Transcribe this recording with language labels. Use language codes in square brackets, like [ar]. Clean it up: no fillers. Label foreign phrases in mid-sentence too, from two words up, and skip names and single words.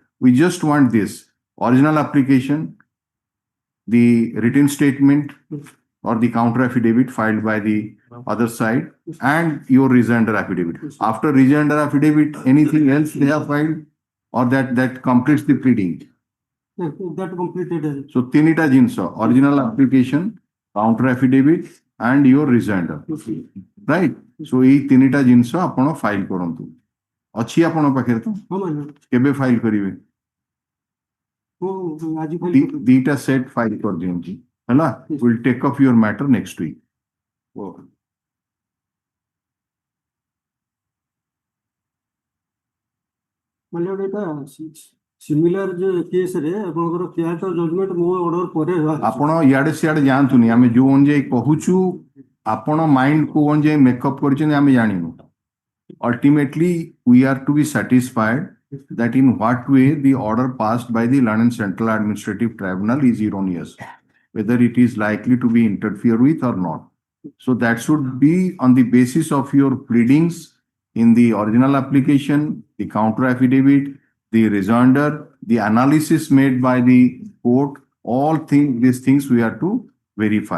[en] We just want this original application, the written statement or the counter affidavit filed by the other side, and your rejoinder affidavit. After rejoinder affidavit, anything else they have filed or that completes the pleading. That completed. So [or] ତିନିଟା ଜିନିଷ, [en] original application, counter affidavit, and your rejoinder. Right? [or] So ଏଇ ତିନିଟା ଜିନିଷ ଆପଣ ଫାଇଲ କରନ୍ତୁ। ଅଛି ଆପଣଙ୍କ ପାଖରେ ତ? [en] ହଁ my lord. [or] କେବେ ଫାଇଲ କରିବେ? ଆଜି ଫାଇଲ ଦିଟା ସେଟ୍ ଫାଇଲ କରିଦିଅନ୍ତୁ ହେଲା? [en] We'll take up your matter next week. my lord, [or] ଏଟା ସିମିଲାର ଯେ କେସ୍ ରେ ଆପଣଙ୍କର [en] CAT judgement [or] ମୋ ଅର୍ଡର ପରେ ଆପଣ ଇଆଡେ ସିଆଡେ ଯାଆନ୍ତୁନି। ଆମେ ଯୋଉ ଅନୁଯାୟୀ କହୁଛୁ ଆପଣ ମାଇଣ୍ଡ କୋଉ ଅନୁଯାୟୀ ମେକଅପ୍ କରିଛନ୍ତି ଆମେ ଜାଣିନୁ। [en] Ultimately, we are to be satisfied that in what way the order passed by the London Central Administrative Tribunal is erroneous, whether it is likely to be interfered with or not. So that should be on the basis of your pleadings in the original application, the counter affidavit, the rejoinder, the analysis made by the court, these things we are to verify.